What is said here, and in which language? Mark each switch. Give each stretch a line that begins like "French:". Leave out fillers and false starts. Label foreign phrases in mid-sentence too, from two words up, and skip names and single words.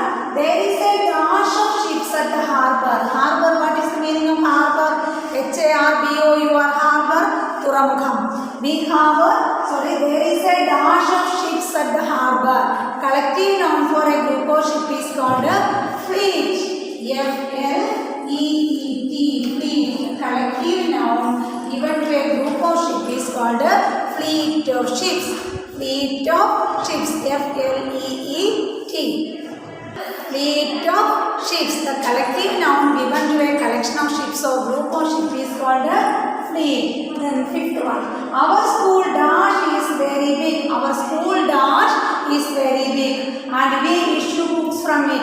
English: There is a dash of ships at the harbor. Harbor. What is the meaning of harbor? H-A-R-B-O-U-R. Harbor. Turamukham. We have there is a dash of ships at the harbor. Collective noun for a group of ship is called a fleet. F-L-E-E-T. Fleet. Collective noun given to a group of ship is called a fleet of ships. Fleet of ships. F-L-E-E-T. Fleet of ships. The collective noun given to a collection of ships or group of ships is called a fleet. Then fifth one. Our school dash is very big. Our school dash is very big and we issue books from it.